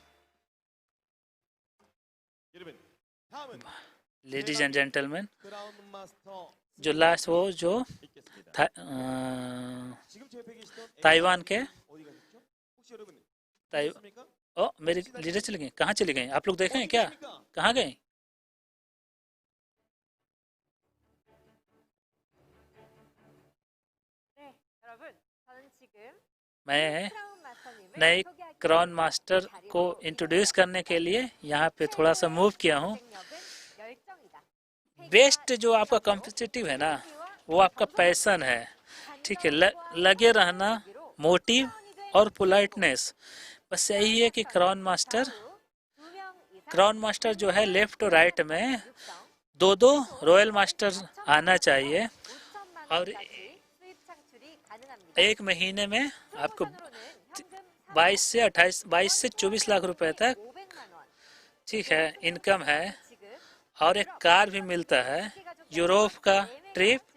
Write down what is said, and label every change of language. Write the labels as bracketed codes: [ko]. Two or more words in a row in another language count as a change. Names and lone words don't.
[ko] 여러분 다음은 [en] ladies and gentlemen, [ko] 크라운 마스터 [hi] जो लास्ट वो जो [ko] 있겠습니다. 지금 제 옆에 계시던 [hi] ताइवान के [ko] 어디 가셨죠? 혹시 여러분 [hi] ताइ- [ko] 보셨습니까? [hi] ओ मेरी लीडर चली गई, कहाँ चली गई? आप लोग देखे हैं क्या? कहाँ गए? [ko] 네, 여러분, 저는 지금 [hi] मैं [ko] 크라운 마스터님을 [hi] नए [ko] 소개하기 [hi] क्राउन [ko] 위해 [hi] मास्टर [ko] 자리에 [hi] को [ko] 모였습니다. [hi] इंट्रोड्यूस करने के लिए यहाँ पे थोड़ा सा मूव किया हूँ। [ko] 경쟁력은 열정이다. [hi] बेस्ट जो आपका कॉम्पिटिटिव है ना, वो आपका पैशन है। ठीक है, लगे रहना, मोटिव और पोलाइटनेस, बस यही है कि क्राउन मास्टर जो है लेफ्ट और राइट में दो दो रॉयल मास्टर आना चाहिए और एक महीने में आपको 22 से 24 लाख रुपए तक, ठीक है, इनकम है और एक कार भी मिलता है, यूरोप का ट्रिप।